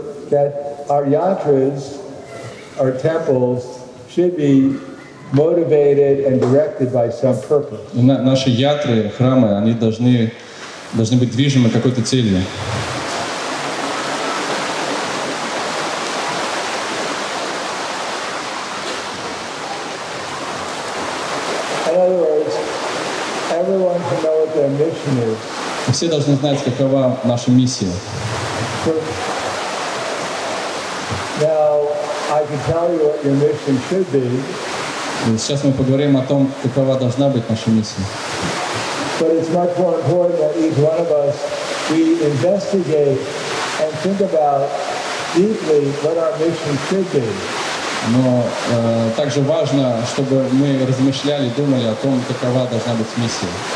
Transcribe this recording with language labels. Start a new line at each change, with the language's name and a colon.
English: That our yatras, our temples, should be motivated and directed by some purpose.
Russian: Наши ятры, храмы, они должны быть движимы какой-то целью.
English: In other words, everyone can know what their mission is.
Russian: Все должны знать, какова наша миссия.
English: Now, I can tell you what your mission should be.
Russian: Сейчас мы поговорим о том, какова должна быть наша миссия.
English: But it's much more important that each one of us, we investigate and think about deeply what our mission should be.
Russian: Но также важно, чтобы мы размышляли, думали о том, какова должна быть миссия.